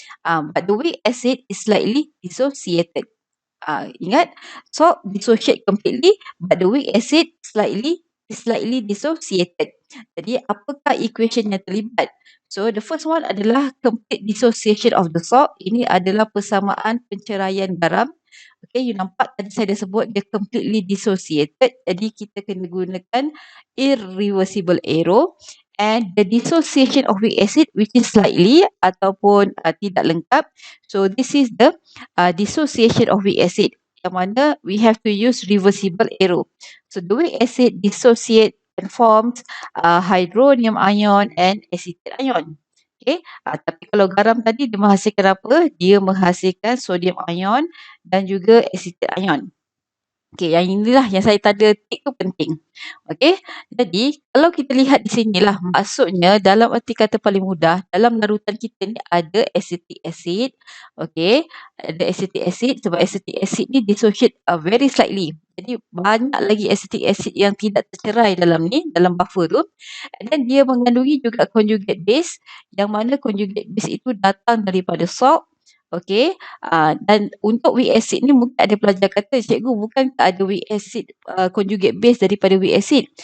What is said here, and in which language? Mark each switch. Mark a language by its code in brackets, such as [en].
[en] But the weak acid is slightly dissociated. [ms] Ingat, [en] salt dissociate completely, but the weak acid slightly dissociated. [ms] Jadi, apakah equation yang terlibat? [en] So, the first one adalah complete dissociation of the salt. [ms] Ini adalah persamaan penceraian garam. Okay, you nampak tadi saya dah sebut dia [en] completely dissociated. [ms] Jadi, kita kena gunakan irreversible arrow. [en] And the dissociation of weak acid which is slightly [ms] ataupun tidak lengkap. [en] So this is the dissociation of weak acid [ms] yang mana [en] we have to use reversible arrow. So the weak acid dissociate and forms hydronium ion and acetate ion. [ms] Okay, tapi kalau garam tadi dia menghasilkan apa? Dia menghasilkan sodium ion dan juga acetate ion. Okay, yang inilah yang saya tanda tik tu penting. Okay, jadi kalau kita lihat di sinilah, maksudnya dalam erti kata paling mudah, dalam larutan kita ni ada acetic acid. Okay, ada acetic acid sebab acetic acid ni [en] dissociate very slightly. [ms] Jadi banyak lagi acetic acid yang tidak tercerai dalam ni, dalam buffer tu. Dan dia mengandungi juga conjugate base, yang mana conjugate base itu datang daripada salt Okey, dan untuk weak acid ni mungkin ada pelajar kata, "Cikgu, bukankah ada weak acid conjugate base daripada weak acid?"